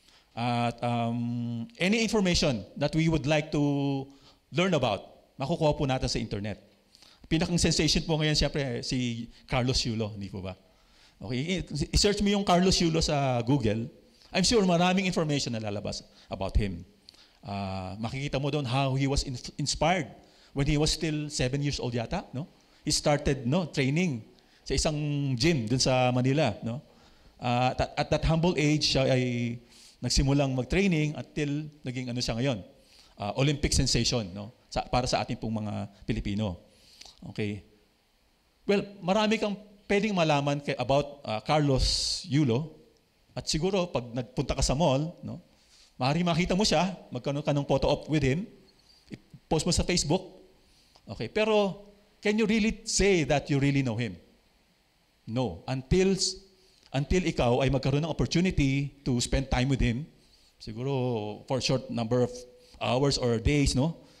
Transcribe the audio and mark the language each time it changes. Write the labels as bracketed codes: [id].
[en] At any information that we would like to learn about, [tl] makukuha po natin sa [en] internet. [tl] Pinakang sensation po ngayon, siyempre, si Carlos Yulo, hindi po ba? Okay, i-search mo yung Carlos Yulo sa Google. [en] I'm sure [tl] maraming [en] information [tl] na lalabas [en] about him. [tl] Makikita mo doon [en] how he was inspired when he was still 7 years old yata, no? He started training [tl] sa isang gym dun sa Manila, no? [en] At that humble age, [tl] siya ay nagsimulang mag-training until naging siya ngayon. Olympic sensation, no? Para sa ating pong mga Pilipino. Okay. Well, marami kang pwedeng malaman about Carlos Yulo. At siguro, pag nagpunta ka sa mall, no, maaari makita mo siya, magkaroon ka ng [en] photo op with him, [tl] post mo sa Facebook. [en] Okay, [tl] pero [en] can you really say that you really know him? No. Until [tl] ikaw ay magkaroon ng [en] opportunity to spend time with him, [tl] siguro [en] for short number of hours or days, no?